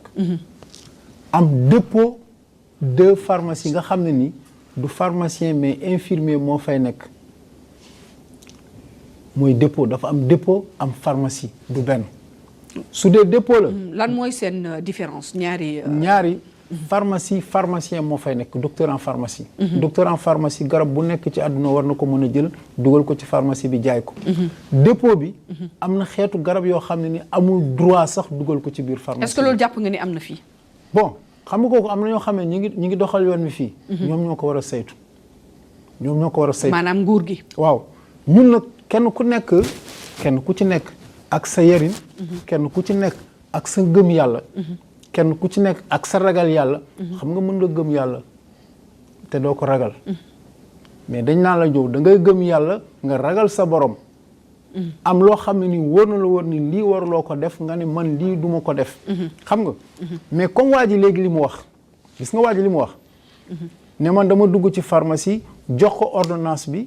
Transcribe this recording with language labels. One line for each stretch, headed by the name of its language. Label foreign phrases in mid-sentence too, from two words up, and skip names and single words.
Wolof: am
French: dépôt de pharmacie
Wolof: nga xam ne ni du pharmacien
French: mais infirmier
Wolof: moo fay nekk mooy dépôt dafa am dépôt am pharmacie du benn. su dee dépôt la. lan mooy seen différence ñaari pharmacien moo fay nekk
French: docteur en pharmacie. docteur en pharmacie
Wolof: garab bu nekk ci àdduna war na ko mën a jël dugal ko ci pharmacie bi jaay ko. dépôt bi. am na xeetu garab yoo xam ne ni amul droit sax dugal ko ci biir pharmacie.
French: est-ce que
Wolof: loolu jàpp nga ni am na fii. bon xam nga kooku am na ñoo xam ne ñu ngi doxal yoon wi fii. ñoom ñoo ko war a saytu. maanaam nguur gi. waaw ñun nag kenn ku ci nekk. ak sa yarin kenn ku ci nekk ak sa gëm yàlla kenn ku ci nekk ak sa ragal yàlla xam nga mën nga gëm yàlla te doo ko ragal mais dañ naa la jow da ngay gëm yàlla nga ragal sa borom am loo xam ne ni wóor na la wóor ni lii waruloo ko def nga ne man lii duma ko def xam nga
French: mais comme
Wolof: waa ji léegi li mu wax gis nga waa ji li mu wax ne man dama dugg ci pharmacie jox ko ordonnance bi